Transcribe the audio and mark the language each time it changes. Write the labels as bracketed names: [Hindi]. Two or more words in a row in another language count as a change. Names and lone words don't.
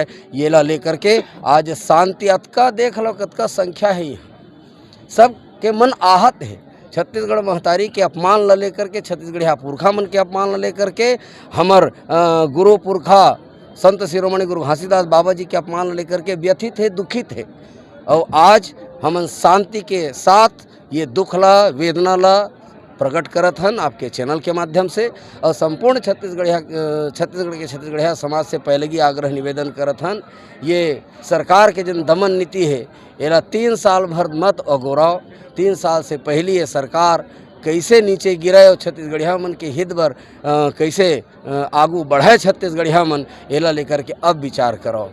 [Chhattisgarhi] ये ला लेकर के आज शांति अतका देख लो कतका संख्या है, सब के मन आहत है। छत्तीसगढ़ महतारी के अपमान ला लेकर के, छत्तीसगढ़िया पुरखा मन के अपमान ला लेकर के, हमर गुरु पुरखा संत शिरोमणि गुरु घासीदास बाबा जी के अपमान ला लेकर के व्यथित है, दुखित है। और आज हम शांति के साथ ये दुख ला वेदना ला प्रकट करत हन आपके चैनल के माध्यम से, और संपूर्ण छत्तीसगढ़िया समाज से पहले आग्रह निवेदन करत हन। ये सरकार के जन दमन नीति है एला 3 साल भर मत अगोराव। 3 साल से पहले ये सरकार कैसे नीचे गिरे और छत्तीसगढ़िया मन के हित बर कैसे आगू बढ़े छत्तीसगढ़िया मन, एला लेकर के अब विचार करो।